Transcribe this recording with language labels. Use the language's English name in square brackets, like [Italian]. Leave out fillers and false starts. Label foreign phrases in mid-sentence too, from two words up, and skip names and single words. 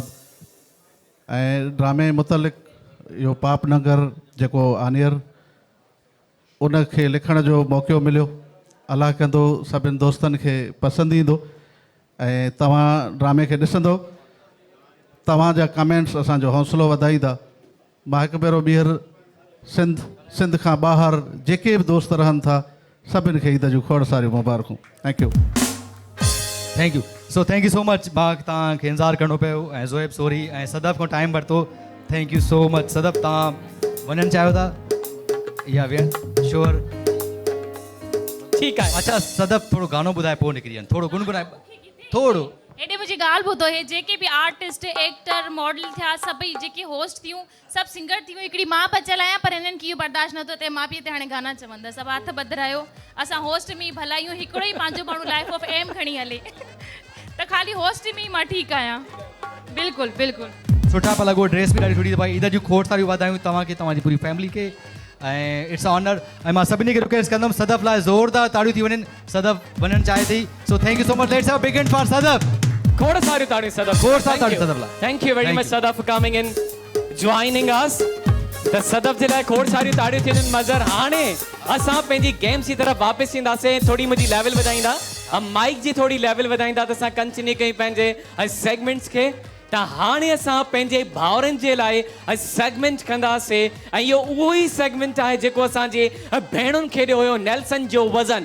[Sindhi] ऐं ड्रामे मुतलिक़ इहो पापनगर जेको आनियर उनखे लिखण जो मौक़ो मिलियो, अलाह कंदो सभिनि दोस्तनि खे पसंदि ईंदो ऐं तव्हां ड्रामे खे ॾिसंदो, तव्हांजा कमेंट्स असांजो हौसलो वधाईंदा। मां हिकु भेरो ॿीहर सिंध खां ॿाहिरि जेके बि दोस्त रहनि था सभिनि खे ईद जूं खोड़ सारियूं मुबारकूं। [English] thank you thank you so much. [Sindhi] मां तव्हांखे इंतज़ारु करिणो पियो ऐं ज़ोएब सोरी ऐं सदफ़ खां टाइम वरितो। [English] thank you so much. [Sindhi] सदफ़ तव्हां वञणु चाहियो था या वियणु? श्योर, ठीकु आहे। अच्छा सदफ़ थोरो गानो ॿुधाए पोइ निकिरी वञनि, थोरो गुनगुनाए थोरो। हेॾे मुंहिंजी ॻाल्हि ॿुधो, हे जेके बि [English] artist actor model [Sindhi] थिया सभई जेके होस्ट थियूं सभु सिंगर थियूं, हिकिड़ी मां बचियल आहियां पर हिननि खे इहो बर्दाश्त नथो थिए मां पीउ ते हाणे गाना चवंदा। सभु हथ ॿधायो, असां होस्ट में ई भलायूं, हिकिड़ो ई पंहिंजो माण्हू लाइफ ऑफ एम खणी हले त ख़ाली होस्ट में ई मां ठीकु आहियां। बिल्कुलु बिल्कुलु सुठा पिया लॻो, ड्रेस बि ॾाढी सुठी। भाई ईद जूं खोड़ सारियूं वाधायूं तव्हांखे, तव्हांजी पूरी फैमिली खे ऐं [English] it's honor. [Sindhi] ऐं मां सभिनी खे रिक्वेस्ट कंदुमि सदफ़ लाइ ज़ोरदार ताड़ियूं थी वञनि। सदफ़ वञणु चाहे थी, [English] so thank you so much. let's have a big hand for Sadaf. खोड़ सारियूं ताड़ियूं सदफ़। खोड़ सारियूं ताड़ियूं सदफ़ लाइ। Thank you very much सदफ़ for coming in, joining us। [Sindhi] त सदफ़ जे लाइ खोड़ सारियूं ताड़ियूं थी वञनि। मज़र हाणे असां पंहिंजी गेम्स जी तरफ़ वापसि ईंदासीं। थोड़ी मुंहिंजी लेवल वधाईंदा, माइक जी थोड़ी लेवल वधाईंदा त असां कंटिन्यू कयूं पंहिंजे सेगमेंट्स खे। त हाणे असां पंहिंजे भाउरनि जे लाइ सेगमेंट कंदासीं ऐं इहो उहो ई सेगमेंट आहे जेको असांजे भेणुनि खे ॾियो हुयो, नेल्सन जो वज़न।